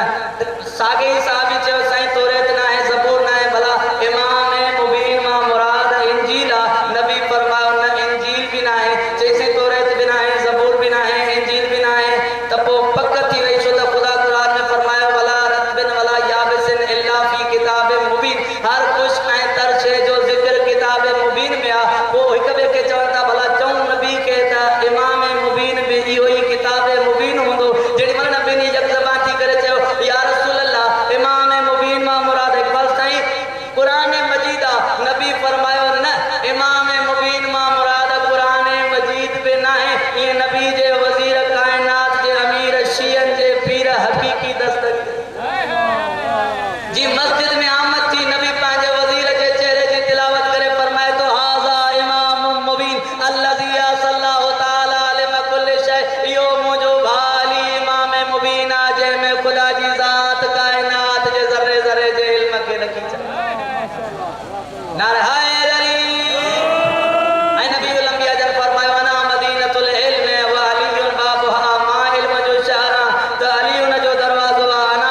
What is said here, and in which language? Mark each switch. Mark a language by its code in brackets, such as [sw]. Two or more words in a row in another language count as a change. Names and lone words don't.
[sd] साॻे ई साहबी चयो साईं तोरेत न आहे ज़बूर न आहे भला इमाम मुबीन मां मुराद इंजील आहे। नबी फरमायो न इंजील बि न आहे। चईसीं तोरेत बि न आहे ज़बूर बि न आहे इंजील बि न आहे त पोइ पक थी वई छो त ख़ुदा क़ुरान में फरमायो [ar] ولا رطب ولا يابس إلا في كتاب مبين. [sd] हर ख़ुश्क ऐं तर शइ जो ज़िक्र किताब मुबीन में आहे। पोइ हिक ॿिए खे चवनि था भला चऊं नबी खे त इमाम मुबीन बि इहो ई किताब मुबीन हूंदो। जेॾी महिल नबी ने यकज़बान थी करे चयो [ar] يا رسول الله [sd] इमाम मुबीन मां मुराद इक़बाल साईं क़ुरान मजीद आहे। नबी फरमायो न इमाम मुबीन मां मुराद क़ुरान मजीद बि न आहे। ईअं नबी जे वज़ीर कायनात जे अमीर शियन जे पीर हक़ीक़ी दस्तगीर जी मस्जिद में आमद थी। नबी पंहिंजे वज़ीर जे चेहरे जी तिलावत करे फरमाए तो [ar] هذا إمام مبين الذي صلى الله تعالى عليه كل شيء. [sd] इहो मुंहिंजो भाली इमाम मुबीन आहे जंहिंमें ख़ुदा जी ज़ात कायनात जे ज़र्रे ज़र्रे जे इल्म खे रखी छॾियो। नारे हैदरी ऐं [ar] نبي الأنبياء [sd] जन फरमायो [ar] أنا مدينة العلم وعلي بابها. [sd] मां इल्म जो शहर आहियां त अली उन जो दरवाज़ो आहे।